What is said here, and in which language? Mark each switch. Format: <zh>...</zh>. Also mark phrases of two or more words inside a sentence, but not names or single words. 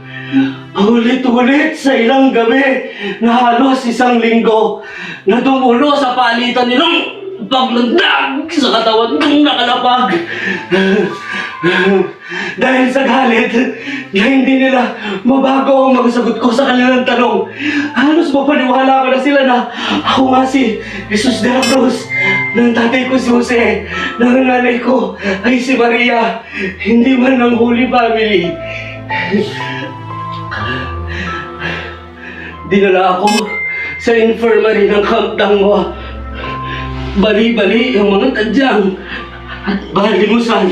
<tl>Ulit-ulit sa ilang gabi na halos isang linggo na dumulo sa palitan nilang paglandag sa katawan ng nakalapag. Dahil sa galit na hindi nila mabago ang magsagot ko sa kanilang tanong, halos mapaniwala ko na sila na ako nga si Jesus de la Cruz, ng tatay ko si Jose, ng nanay ko ay si Maria, hindi man ng Holy Family. Dinala ako sa infirmary ng Camp Dangwa. Bali-bali ang mga tadyang at balimusan.</tl>